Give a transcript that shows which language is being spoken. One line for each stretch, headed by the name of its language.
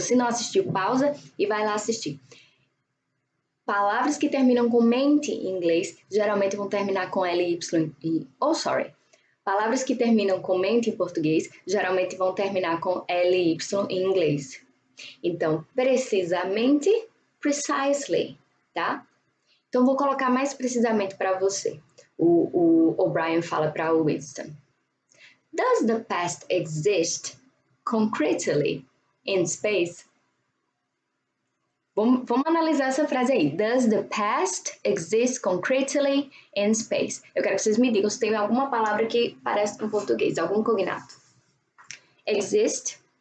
Portuguese: Se não assistiu, pausa e vai lá assistir. Palavras que terminam com mente em inglês geralmente vão terminar com ly e Palavras que terminam com mente em português geralmente vão terminar com ly em inglês. Então, precisamente, precisely, tá? Então, vou colocar mais precisamente para você. O O'Brien fala para o Winston.
English: Does the past exist concretely in space?
Portuguese: Vamos analisar essa frase aí.
English: Does the past exist concretely in space?
Portuguese: Eu quero que vocês me digam se tem alguma palavra que parece com português, algum cognato. Existe.